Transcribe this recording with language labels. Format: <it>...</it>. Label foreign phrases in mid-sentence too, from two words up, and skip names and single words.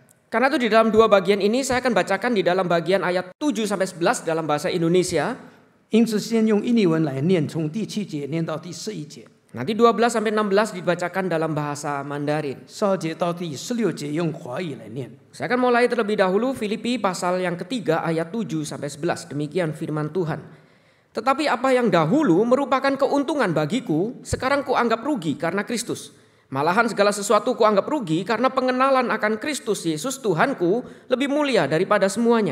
<id>Karena itu di dalam dua bagian ini saya akan bacakan di dalam bagian ayat 7 sampai 11 dalam bahasa Indonesia.</id> <zh>因此，先用印尼文来念，从第7节念到第11节。</zh> <id>Nanti 12 sampai 16 dibacakan dalam bahasa Mandarin.</id> <zh>12节到第16节用华语来念。</zh> <id>Saya akan mulai terlebih dahulu Filipi pasal yang ketiga ayat 7 sampai 11. Demikian firman Tuhan. Tetapi apa yang dahulu merupakan keuntungan bagiku, sekarang kuanggap rugi karena Kristus. Malahan segala sesuatu kuanggap rugi karena pengenalan akan Kristus Yesus Tuhanku lebih mulia daripada semuanya.</id>